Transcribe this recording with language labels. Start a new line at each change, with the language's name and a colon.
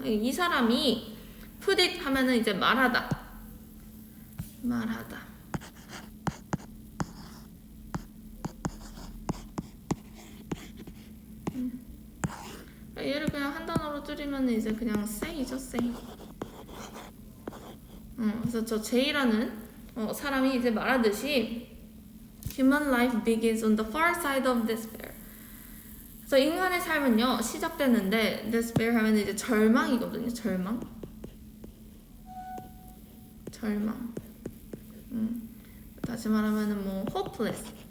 Korean: 이 사람이 put it 하면은 이제 말하다. 얘를 그냥 한 단어로 줄이면 이제 그냥 say죠, say. 그래서 저 J라는 사람이 이제 말하듯이
English: Human life begins on the far side of despair.
Korean: 그래서 인간의 삶은요 시작되는데 despair 하면 이제 절망이거든요. 절망. 다시 말하면은 뭐 hopeless.